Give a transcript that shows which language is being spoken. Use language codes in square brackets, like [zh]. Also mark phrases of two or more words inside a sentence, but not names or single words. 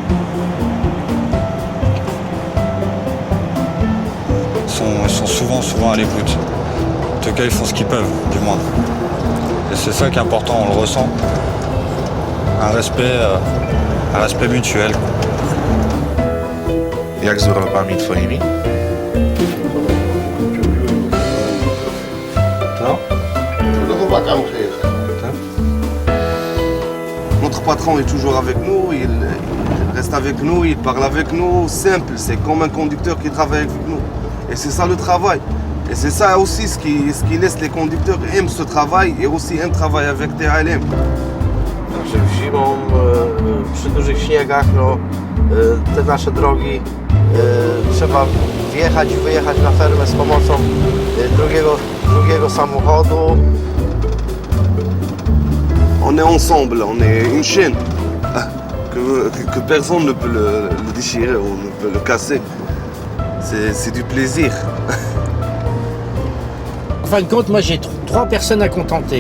[fr] Ils sont souvent à l'écoute. En tout cas, ils font ce qu'ils peuvent, du moins. Et c'est ça qui est important, on le ressent. Un respect mutuel. [pl] Jak z wyrobami twoimi? [fr] Notre patron est toujours avec nous, il reste avec nous, il parle avec nous, simple, c'est comme un conducteur qui travaille avec nous. Et c'est ça le travail. Et c'est ça aussi ce qui laisse les conducteurs aimer ce travail et aussi aiment travailler avec TALM. [pl] Że zimą, przy dużych śniegach, te nasze drogi trzeba wjechać i wyjechać na fermę z pomocą drugiego samochodu. [fr] On est ensemble, on est une chaîne que personne ne peut le déchirer ou ne peut le casser. C'est du plaisir. En fin de compte, moi j'ai trois personnes à contenter.